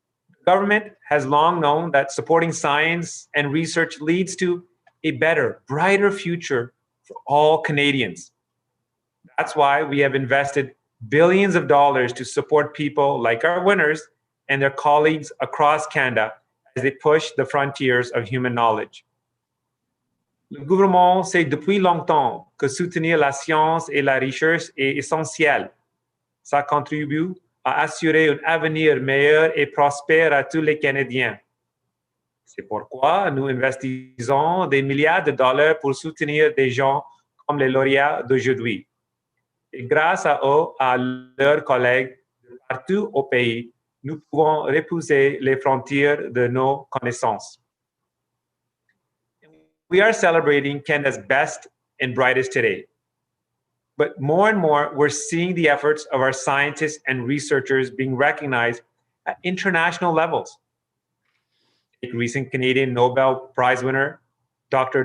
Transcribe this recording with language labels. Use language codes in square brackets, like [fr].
[en] The government has long known that supporting science and research leads to a better, brighter future for all Canadians. That's why we have invested billions of dollars to support people like our winners and their colleagues across Canada as they push the frontiers of human knowledge. [fr] Le gouvernement sait depuis longtemps que soutenir la science et la recherche est essentiel. Ça contribue à assurer un avenir meilleur et prospère à tous les Canadiens. C'est pourquoi nous investissons des milliards de dollars pour soutenir des gens comme les lauréats d'aujourd'hui. Et grâce à eux, à leurs collègues partout au pays, nous pouvons repousser les frontières de nos connaissances. [en] We are celebrating Canada's best and brightest today. But more and more, we're seeing the efforts of our scientists and researchers being recognized at international levels. Take recent Canadian Nobel Prize winner, Dr.